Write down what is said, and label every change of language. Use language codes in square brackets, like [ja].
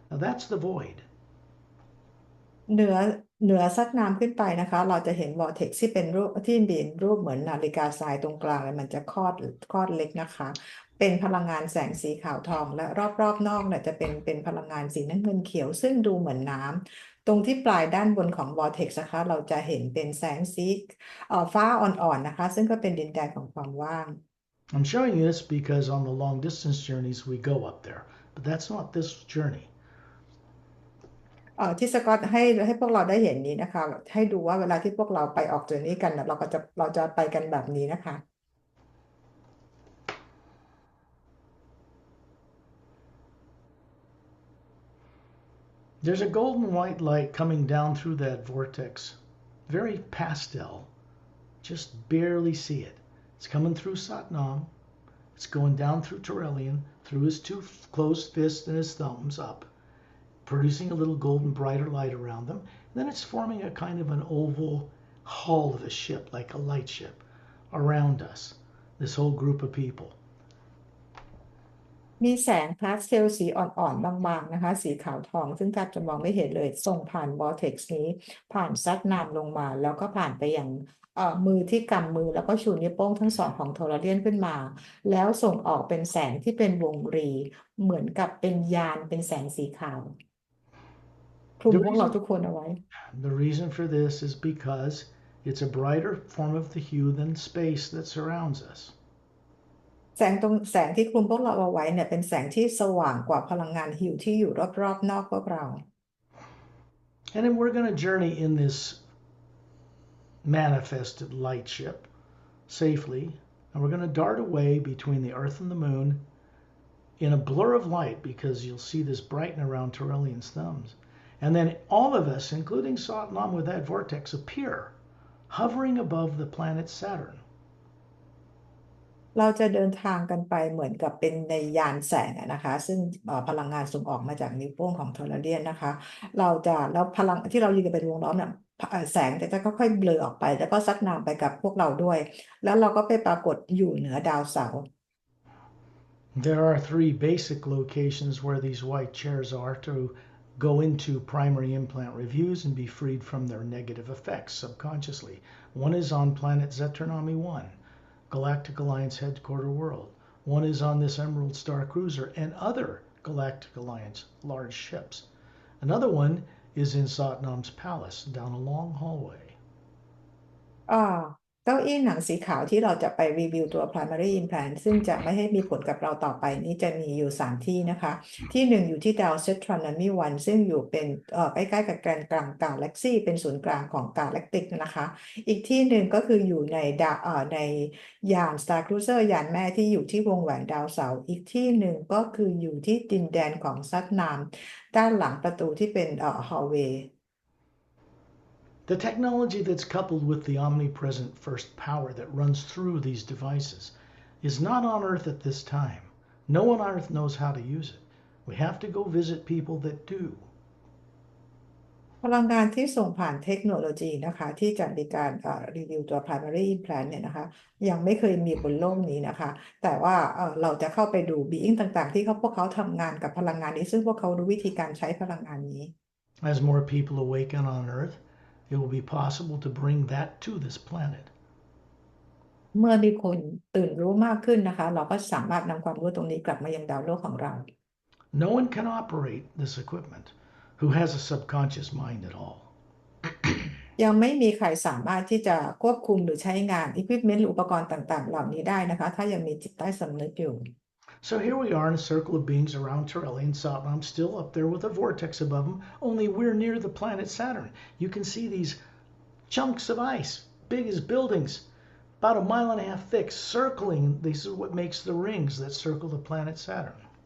[en] Now that's the void. [th] เหนือซัดน้ำขึ้นไปนะคะเราจะเห็นวอร์เท็กซ์ที่เป็นรูปเหมือนนาฬิกาทรายตรงกลางเลยมันจะคลอดเล็กนะคะเป็นพลังงานแสงสีขาวทองและรอบนอกเนี่ยจะเป็นพลังงานสีน้ำเงินเขียวซึ่งดูเหมือนน้ ตรงที่ปลายด้านบนของ vortex นะคะเราจะเห็นเป็นแสงสีฟ้าอ่อนๆนะคะซึ่งก็เป็นดินแดนของความว่าง [en] I'm showing you this because on the long distance journeys we go up there, but that's not this journey. [th] ที่สกอตให้พวกเราได้เห็นนี้นะคะให้ดูว่าเวลาที่พวกเราไปออกเจอร์นี่กันนะเราจะไปกันแบบนี้นะคะ [en] There's a golden white light coming down through that vortex, very pastel, just barely see it. It's coming through Satnam, it's going down through Turelian, through his two closed fists and his thumbs up, producing a little golden brighter light around them. And then it's forming a kind of an oval hull of a ship, like a lightship, around us, this whole group of people. [th] มีแสงพาสเทลสีอ่อนๆบางๆนะคะสีขาวทองซึ่งแทบจะมองไม่เห็นเลยส่งผ่านวอร์เท็กซ์นี้ผ่านซัดน้ำลงมาแล้วก็ผ่านไปอย่างมือที่กำมือแล้วก็ชูนิ้วโป้งทั้งสองของโทรเลียนขึ้นมาแล้วส่งออกเป็นแสงที่เป็นวงรีเหมือนกับเป็นยานเป็นแสงสีขาวคลุม [en] The [th] พวกเราทุ [en] reason, [th] กคนเอาไว้ [en] the reason for this is because it's a brighter form of the hue than space that surrounds us. [th] แสงที่คลุมพวกเราเอาไว้เนี่ยเป็นแสงที่สว่างกว่าพลังงานฮิวที่อยู่รอบๆนอกพวกเรา [en] And then we're going to journey in this manifested light ship safely, and we're going to dart away between the Earth and the Moon in a blur of light because you'll see this brighten around Turelian's thumbs. And then all of us, including Satnam with that vortex, appear hovering above the planet Saturn. [th] เราจะเดินทางกันไปเหมือนกับเป็นในยานแสงนะคะซึ่งพลังงานส่งออกมาจากนิ้วโป้งของโทรเลียนนะคะแล้วพลังที่เรายืนกันเป็นวงล้อมเนี่ยแสงจะค่อยๆเบลอออกไปแล้วก็ซัดน้ำไปกับพวกเราด้วยแล้วเราก็ไปปรากฏอยู่เหนือดาวเสาร์ [en] There are three basic locations where these white chairs are to go into primary implant reviews and be freed from their negative effects subconsciously. One is on planet Zeternomy 1, Galactic Alliance headquarter world. One is on this Emerald Star cruiser and other Galactic Alliance large ships. Another one is in Satnam's palace down a long hallway. [th] อ่าเก้าอี้หนังสีขาวที่เราจะไปรีวิวตัว primary implant ซึ่งจะไม่ให้มีผลกับเราต่อไปนี้จะมีอยู่3ที่นะคะที่หนึ่งอยู่ที่ดาวเซตรอนมีวันซึ่งอยู่เป็นใกล้ๆกับแกนกลางกาแล็กซี่เป็นศูนย์กลางของกาแล็กติกนะคะอีกที่หนึ่งก็คืออยู่ในในยาน Star Cruiser ยานแม่ที่อยู่ที่วงแหวนดาวเสาร์อีกที่หนึ่งก็คืออยู่ที่ดินแดนของซัดนามด้านหลังประตูที่เป็นhallway [en] The technology that's coupled with the omnipresent first power that runs through these devices is not on Earth at this time. No one on Earth knows how to use it. We have to go visit people that do. [th] พลังงานที่ส่งผ่านเทคโนโลยีนะคะที่จะมีการรีวิวตัว primary implant เนี่ยนะคะยังไม่เคยมีบนโลกนี้นะคะแต่ว่าเราจะเข้าไปดู being ต่างๆที่พวกเขาทำงานกับพลังงานนี้ซึ่งพวกเขารู้วิธีการใช้พลังงานนี้ [en] As more people awaken on Earth, it will be possible to bring that to this planet. [th] เมื่อมีคนตื่นรู้มากขึ้นนะคะเราก็สามารถนำความรู้ตรงนี้กลับมายังดาวโลกของเรา [en] No one can operate this equipment who has a subconscious mind at all. [th] ยังไม่มีใครสามารถที่จะควบคุมหรือใช้งาน equipment หรืออุปกรณ์ต่างๆเหล่านี้ได้นะคะถ้ายังมีจิตใต้สำนึกอยู่ [en] So here we are in a circle of beings around Turelian Satnam, still up there with a vortex above them, only we're near the planet Saturn. You can see these chunks of ice, big as buildings, about a mile and a half thick, circling. This is what makes the rings that circle the planet Saturn.